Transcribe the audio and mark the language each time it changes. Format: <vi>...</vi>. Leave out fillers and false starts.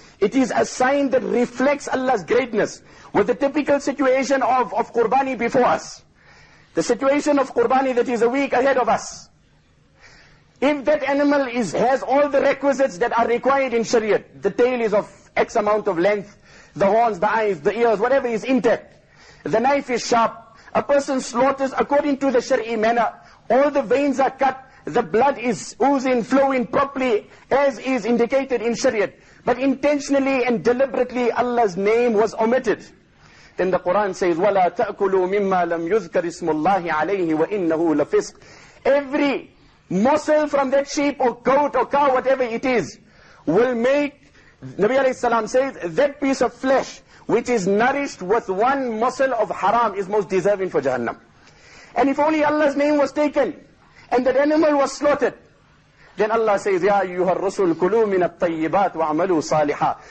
<en>It is a sign that reflects Allah's greatness. With the typical situation of Qurbani before us, the situation of Qurbani that is a week ahead of us, if that animal has all the requisites that are required in Shariat, the tail is of X amount of length, the horns, the eyes, the ears, whatever is intact, the knife is sharp, a person slaughters according to the Shari'i manner, all the veins are cut, the blood is oozing, flowing properly as is indicated in Shariat, but intentionally and deliberately Allah's name was omitted. Then the Quran says,</en> <ar>وَلَا تَأْكُلُوا مِمَّا لَمْ يُذْكَرِ اسْمُ اللَّهِ عَلَيْهِ وَإِنَّهُ لَفِسْقٌ.</ar> <en>Every morsel from that sheep or goat or cow, whatever it is, will make, Nabi alayhi salam says, that piece of flesh which is nourished with one morsel of haram is most deserving for Jahannam. And if only Allah's name was taken, and that animal was slaughtered, then Allah says,</en> <ar>Ya ayyuhar rusul kulu min at-tayyibat wa amalu salihah.</ar>